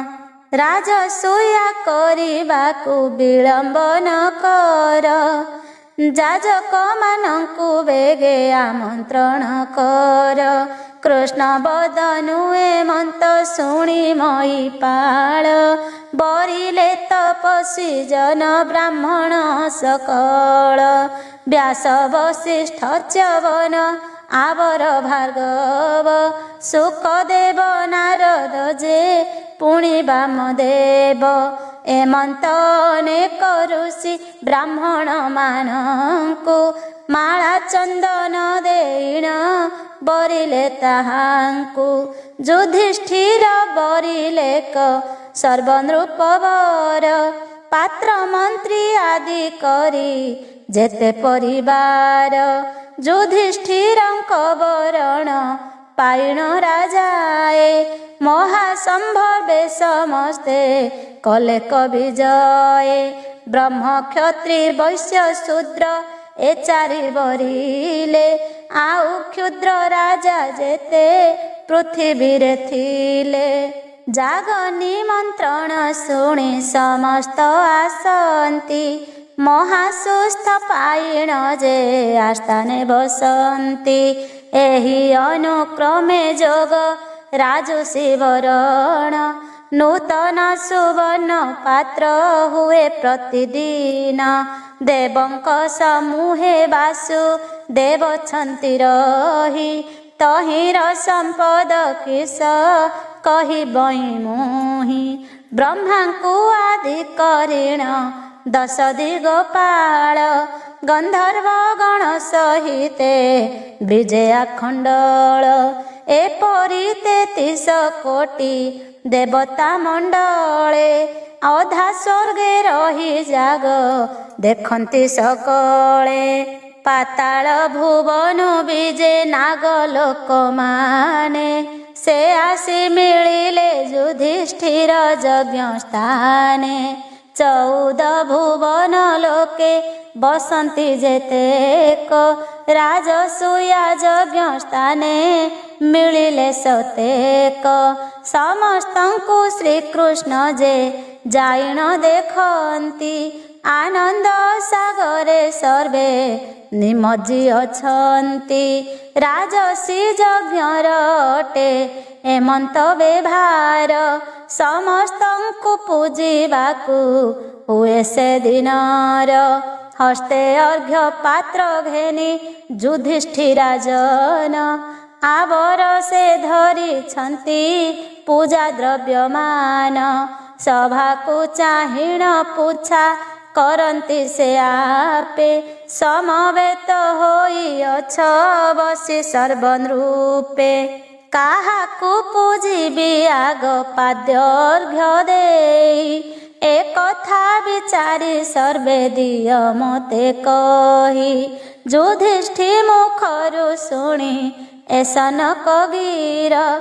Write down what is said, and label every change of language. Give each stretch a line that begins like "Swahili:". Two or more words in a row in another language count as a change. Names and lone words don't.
Odia: ରାଜସୂୟା କରିବାକୁ ବିଳମ୍ବ ନ କର। ଯାଜକ ମାନଙ୍କୁ ବେଗେ ଆମନ୍ତ୍ରଣ କର। କୃଷ୍ଣ ବଦନୁ ଏମନ୍ତ ଶୁଣି ମହୀପାଳ। ବରିଲେ ତପସ୍ୱୀ ଜନ ବ୍ରାହ୍ମଣ ସକଳ। ବ୍ୟାସ ବଶିଷ୍ଠ ଚ୍ୟବନ ଆଉର ଭାର୍ଗବ। ସୁଖଦେବ ନାରଦ ଯେ ପୁଣି ବାମଦେବ। ଏମନ୍ତ ଅନେକ ଋଷି ବ୍ରାହ୍ମଣ ମାନଙ୍କୁ। ମାଳା ଚନ୍ଦନ ଦେଣ ବରିଲେ ତାହାଙ୍କୁ। ଯୁଧିଷ୍ଠିର ବରିଲେ କ ସର୍ବନୃପବର। ପାତ୍ର ମନ୍ତ୍ରୀ ଆଦି କରି ଯେତେ ପରିବାର। ଯୁଧିଷ୍ଠିରଙ୍କ ବରଣ ପାଇଣ ରାଜାଏ। ମହାସମ୍ଭବେ ସମସ୍ତେ କଲେ କବିଜୟେ। ବ୍ରହ୍ମ କ୍ଷତ୍ରି ବୈଶ୍ୟ ଶୂଦ୍ର ଏ ଚାରି ବରିଲେ। ଆଉ କ୍ଷୁଦ୍ର ରାଜା ଯେତେ ପୃଥ୍ୱୀ ରେ ଥିଲେ। ଯାଗ ନିମନ୍ତ୍ରଣ ଶୁଣି ସମସ୍ତ ଆସନ୍ତି। ମହାସୁସ୍ଥ ପାଇଣ ଯେ ଆସ୍ଥାନେ ବସନ୍ତି। ଏହି ଅନୁକ୍ରମେ ଯୋଗ ରାଜସୀ ବରଣ। ନୂତନ ସୁବର୍ଣ୍ଣ ପାତ୍ର ହୁଏ ପ୍ରତିଦିନ। ଦେବଙ୍କ ସମୂହେ ବାସୁ ଦେବ ଛନ୍ତି ରହି। ତହିର ସମ୍ପଦ କିସ କହି ବଇ ମୁହି। ବ୍ରହ୍ମାଙ୍କୁ ଆଦି କରିଣ 10 ଦିଗପାଳ। ଗନ୍ଧର୍ବ ଗଣ ସହିତେ ବିଜୟା ଖଣ୍ଡଳ। ଏପରି 33 କୋଟି ଦେବତା ମଣ୍ଡଳେ। ଅଧା ସ୍ୱର୍ଗେ ରହି ଯାଗ ଦେଖନ୍ତି ସକଳେ। ପାତାଳ ଭୁବନ ବିଜେ ନାଗଲୋକ ମାନେ। ସେ ଆସି ମିଳିଲେ ଯୁଧିଷ୍ଠିର ଯଜ୍ଞ ସ୍ଥାନେ। 14 ଭୁବନ ଲୋକେ ବସନ୍ତି ଯେତେକ ରାଜସୂୟା ଯଜ୍ଞ ସ୍ଥାନେ ମିଳିଲେ ସତେକ ସମସ୍ତଙ୍କୁ ଶ୍ରୀକୃଷ୍ଣ ଯେ ଯାଇଣ ଦେଖନ୍ତି ଆନନ୍ଦ ସାଗରେ ସର୍ବେ ନିମଜ୍ଜି ଅଛନ୍ତି ରାଜସୀ ଯଜ୍ଞର ଅଟେ ହେମନ୍ତ ବ୍ୟବହାର ସମସ୍ତଙ୍କୁ ପୂଜିବାକୁ ହୁଏ ସେ ଦିନର ହସ୍ତେ ଅର୍ଘ୍ୟ ପାତ୍ର ଘେନି ଯୁଧିଷ୍ଠିରାଜନ ଆଉର ସେ ଧରି ଛନ୍ତି ପୂଜା ଦ୍ରବ୍ୟମାନ ସଭା କୋ ଚାହିଣ ପୂଛା କରନ୍ତି ସେ ଆପେ ସମବେତ ହୋଇ ଅଛ ବସି ସର୍ବନୃପେ କାହାକୁ ପୂଜିବି ଆଗ ପାଦ୍ୟାର୍ଘ୍ୟ ଦେଇ ଏକ କଥା ବିଚାରି ସର୍ବେ ଦିଅ ମତେ କହି ଯୁଧିଷ୍ଠି ମୁଖରୁ ଶୁଣି ଏସନ କବୀର